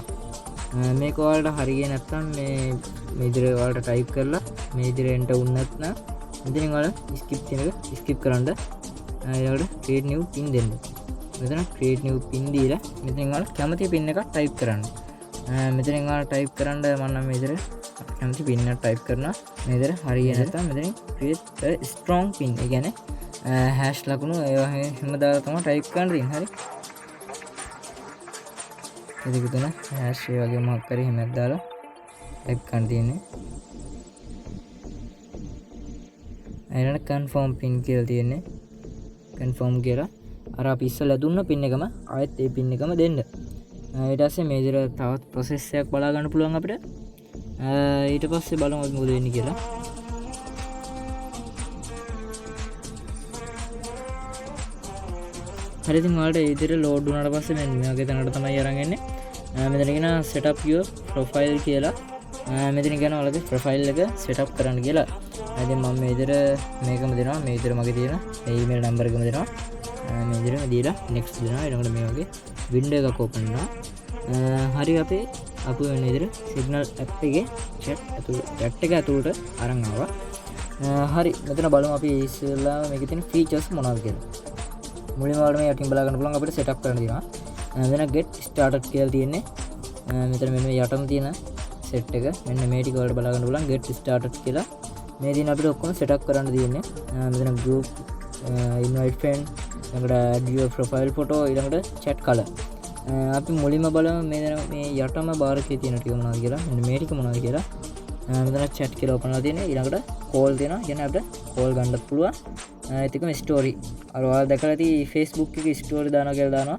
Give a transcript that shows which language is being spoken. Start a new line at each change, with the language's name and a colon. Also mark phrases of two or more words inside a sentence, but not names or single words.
Sinhala: මේක ඔයාලට හරියන්නේ නැත්නම් මේ විදිහට ඔයාලට ටයිප් කරලා මේ විදිහට එන්ටර් වුණ නැත්නම් මෙතනින් ඔයාලා skip කියන එක skip කරන්න. ඊළඟට
English: create new pin
Sinhala: දෙන්න. මෙතන
English: create new pin
Sinhala: දීලා මෙතනින් ඔයාලා කැමති pin එකක් ටයිප් කරන්න. මෙතනින් ඔයාලා ටයිප් කරන්න මම නම් මේ විදිහට කැමති pin එකක් ටයිප් කරනවා. මේ විදිහට හරියන්නේ නැත්නම් මෙතනින්
English: create a strong pin.
Sinhala: ඒ කියන්නේ hash ලකුණු ඒවා හැම දාලා තමයි ටයිප් කරන්න තියෙන්නේ. හරි. ඒක තුන hash ඒ වගේ මොකක් කරේ හැමක් දාලා ටයිප් කරන්න තියෙන්නේ. ඊළඟට
English: confirm pin
Sinhala: කියලා තියෙන්නේ. confirm කියලා අර අපි ඉස්සෙල්ලා දුන්න pin එකම ආයෙත් ඒ pin එකම දෙන්න. ඊට පස්සේ මේ විදිහට තවත් process එකක් බලා ගන්න පුළුවන් අපිට. ඊට පස්සේ බලමු මොකද වෙන්නේ කියලා. හරි ඉතින් ඔයාලට ඒ විදිහට load වුණාට පස්සේ මෙන්න මේ වගේ තැනකට තමයි අරන් එන්නේ. මෙතන කියන
English: set up your profile
Sinhala: කියලා. මෙතන කියන ඔයාලගේ profile එක
English: set up
Sinhala: කරන්න කියලා. ඉතින් මම මේ විදිහට මේකම දෙනවා. මේ විදිහට මගේ තියෙන
English: email number
Sinhala: එකම දෙනවා. මේ විදිහට දීලා next දෙනවා. ඊළඟට මේ වගේ window එකක් open වෙනවා. හරි අපි වෙන විදිහට signal app එකේ chat එක ඇතුළට අරන් ආවා. හරි මෙතන බලමු අපි ඉස්සෙල්ලා මේකේ තියෙන features මොනවද කියලා. මුලින්ම ඔයාලට මේ යටින් බලා ගන්න පුළුවන් අපිට setup කරන්න තියෙනවා. මෙතන
English: get started
Sinhala: කියලා තියෙන්නේ. මෙතන මෙන්න මේ යටම තියෙන set එක. මෙන්න මේ ටික වලට බලා ගන්න පුළුවන්
English: get started
Sinhala: කියලා. මේ දින අපිට ඔක්කොම setup කරන්න තියෙන්නේ. මෙතන
English: group invite friend
Sinhala: ඊළඟට
English: add your profile photo
Sinhala: ඊළඟට
English: chat color.
Sinhala: අපි මුලින්ම බලමු මේ යටම බාර් එකේ තියෙන ටික මොනවද කියලා. මෙන්න මේ ටික මොනවද කියලා. මෙතන chat කියලා open කරලා තියෙන්නේ. ඊළඟට call තියෙනවා. කියන්නේ අපිට call ගන්නත් පුළුවන්. ඒත් එකම story අර ඔයාලා දැකලා ඇති Facebook එකේ story දානවා කියලා දානවා.